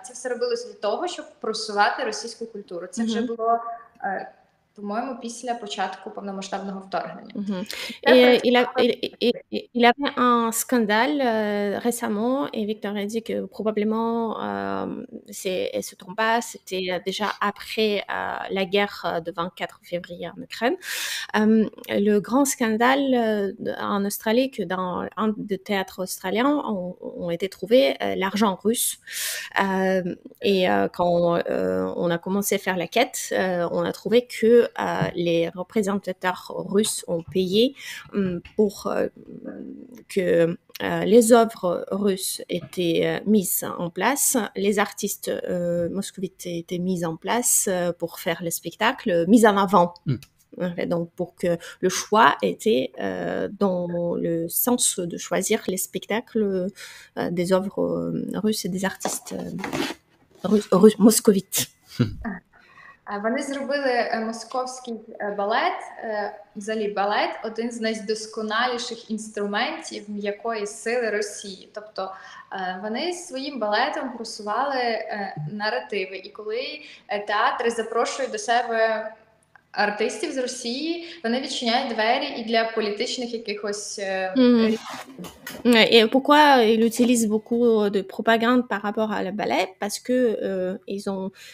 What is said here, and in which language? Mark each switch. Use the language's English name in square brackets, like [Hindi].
[Ukrainian] Це все робилося для того, щоб просувати російську культуру. Це вже було, по-моєму, після початку повномасштабного вторгнення. [French] Il avait un scandale récemment et Victoria dit que probablement, elle se trompe pas, c'était déjà après la guerre de 24 février en Ukraine. Le grand scandale en Australie, que dans un des théâtres australiens ont été trouvés l'argent russe. Et quand on a commencé à faire la quête, on a trouvé que les représentateurs russes ont payé pour que les œuvres russes étaient mises en place, les artistes moscovites étaient mis en place pour faire le spectacle, mis en avant. Donc, pour que le choix était dans le sens de choisir les spectacles des œuvres russes et des artistes moscovites. [Ukrainian] Вони зробили московський балет, взагалі балет, один з найдосконаліших інструментів м'якої сили Росії. Тобто вони своїм балетом просували наративи. І коли театри запрошують до себе артистів з Росії, вони відчиняють двері і для політичних якихось... [French] Et pourquoi ils utilisent beaucoup de propagande par rapport à le ballet? Parce que ils ont...